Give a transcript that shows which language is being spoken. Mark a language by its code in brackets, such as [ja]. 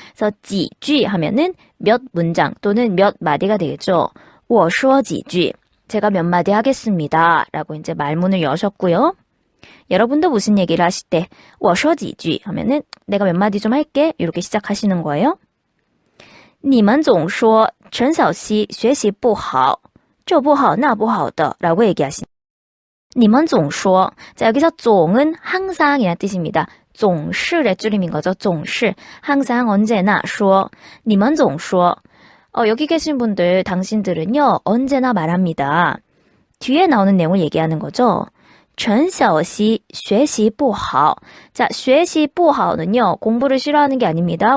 [ko] 그래서 几句 하면은 몇 문장 또는 몇 마디가 되겠죠. [zh] 我说几句. [ko] 제가 몇 마디 하겠습니다. 라고 이제 말문을 여셨고요. 여러분도 무슨 얘기를 하실 때 我说几句 하면은 내가 몇 마디 좀 할게. 이렇게 시작하시는 거예요. [zh] 你们总说陈小希学习不好这不好那不好的 [ko] 라고 얘기하신 [zh] 你们总说 [ko] 자, 여기서 总은 항상 이란 뜻입니다. 总是의 줄임인 거죠. 总是 항상 언제나 说 你们总说 여기 계신 분들 당신들은요 언제나 말합니다. 뒤에 나오는 내용을 얘기하는 거죠. [zh] 陈小希学习不好 [ko] 자, 学习不好는요 공부를 싫어하는 게 아닙니다.